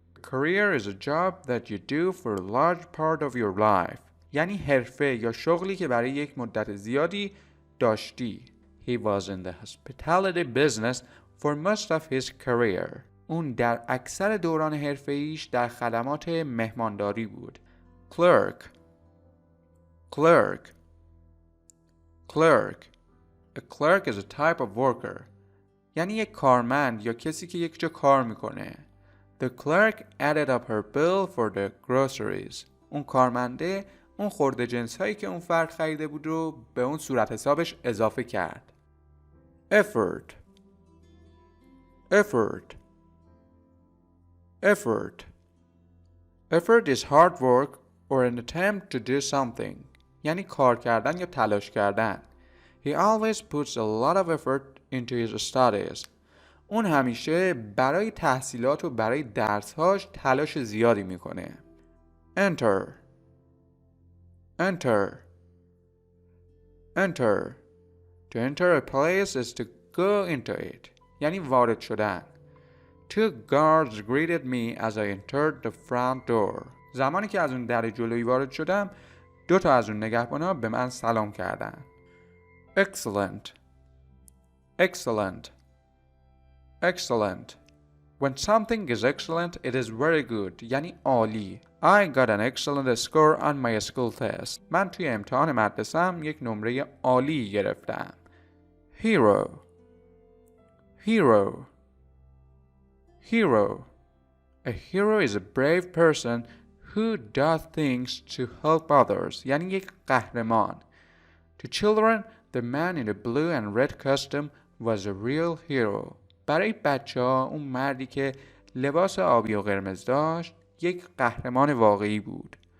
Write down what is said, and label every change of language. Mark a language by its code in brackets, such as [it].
[en] Career is a job that you do for a large part of your life. [fa] یعنی حرفه یا شغلی که برای یک مدت زیادی داشتی. [en] He was in the hospitality business for most of his career. [fa] اون در اکثر دوران حرفه‌ایش در خدمات مهمانداری بود. [en] Clerk. Clerk. Clerk. A clerk is a type of worker. [fa] یعنی یک کارمند یا کسی که یک جا کار میکنه. [en] The clerk added up her bill for the groceries. [fa] اون کارمنده اون خورده جنس هایی که اون فرد خریده بود رو به اون صورت حسابش اضافه کرد. [en] Effort. Effort. Effort. Effort is hard work or an attempt to do something. [fa] یعنی کار کردن یا تلاش کردن. [en] He always puts a lot of effort into his studies. [fa] اون همیشه برای تحصیلات و برای درسهاش تلاش زیادی میکنه. [en] Enter. Enter. Enter. To enter a place is to go into it. [fa] یعنی وارد شدن. [en] Two guards greeted me as I entered the front door. [fa] زمانی که از اون در جلویی وارد شدم، 2 تا از اون نگهبانا به من سلام کردن. [en] Excellent. Excellent. Excellent. When something is excellent, it is very good. [fa] یعنی عالی. [en] I got an excellent score on my school test. [fa] من توی امتحان مدرسه‌ام یک نمره عالی گرفتم. [en] Hero. Hero. Hero. A hero is a brave person who does things to help others. [fa] یعنی یک قهرمان. [en] To children, the man in the blue and red costume was a real hero. [fa] برای بچه‌ها اون مردی که لباس آبی و قرمز داشت یک قهرمان واقعی بود.